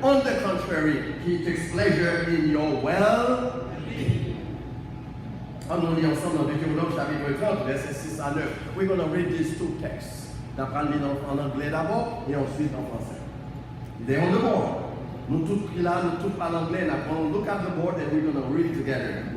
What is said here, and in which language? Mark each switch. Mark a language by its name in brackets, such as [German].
[English] On the contrary, he takes pleasure in your well-being. [French] On lit ensemble dans Deutéronome chapitre 30, versets 6 à 9. [English] We're going to read these two texts. [French] On va lire en anglais d'abord et ensuite en français. [English] They're on the board. [French] Nous tous pris là, nous tous parlons anglais. [English] Now, look at the board and we're going to read together.